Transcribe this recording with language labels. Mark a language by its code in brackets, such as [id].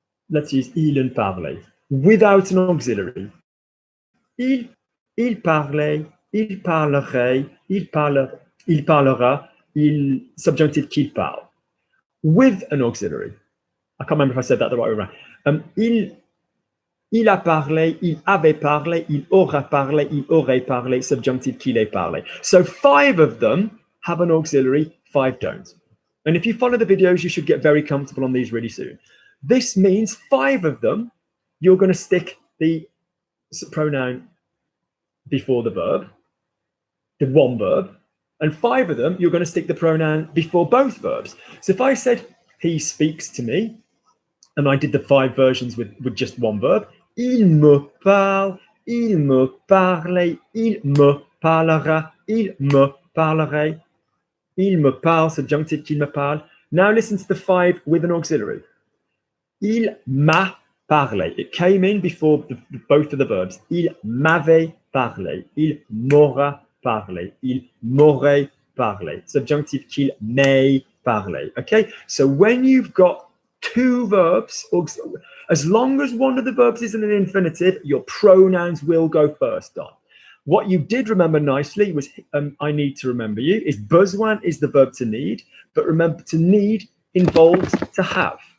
[en] Let's use il and parlait without an auxiliary. [fr] Il parlait, il parlerait, il parlera, il subjunctive qu'il parle. [en] With an auxiliary. I can't remember if I said that the right way around. [fr] Il a parlé, il avait parlé, il aura parlé, il aurait parlé, subjunctive qu'il ait parlé. [en] So 5 of them have an auxiliary, 5 don't. And if you follow the videos, you should get very comfortable on these really soon. This means 5 of them, you're going to stick the pronoun before the verb, the one verb, and 5 of them, you're going to stick the pronoun before both verbs. So if I said, he speaks to me, and I did the 5 versions with just one verb, [fr] il me parle, il me parlait, il me parlera, il me parlerait, il me parle, subjunctive qu'il me parle. [en] Now listen to the 5 with an auxiliary. [fr] Il m'a parlé. [en] It came in before both of the verbs. [fr] Il m'avait parlé. Il m'aura parlé. Il m'aurait parler. Subjunctive qu'il may parler. [en] Okay, so when you've got two verbs, or as long as one of the verbs is in an infinitive, your pronouns will go first, Don. What you did remember nicely was I need to remember you, is besoin is the verb to need, but remember to need involves to have.